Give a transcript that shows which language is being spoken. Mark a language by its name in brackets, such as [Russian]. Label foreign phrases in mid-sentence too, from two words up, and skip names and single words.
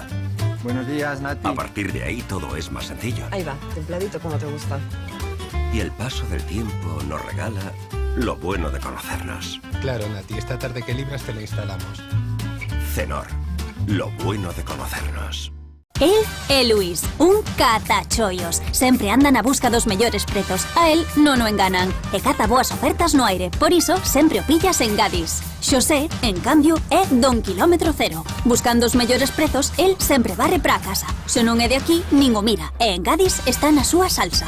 [Spanish] Buenos días, Nati. A partir de ahí todo es más sencillo. Ahí va, templadito como te gusta. Y el paso del tiempo nos regala lo bueno de conocernos. Claro, Nati, esta tarde que libras te la instalamos. Cenor, lo bueno de conocernos. [Galician] El é Luís, un catachollos. Sempre anda na busca dos mellores prezos. A él non o enganan. E caza boas ofertas no aire. Por iso, sempre o pillas en Gadis. Xosé, en cambio, é don kilómetro cero. Buscando os mellores prezos, el sempre barre para a casa. Se non é de aquí, nin o mira. E en Gadis está na súa salsa.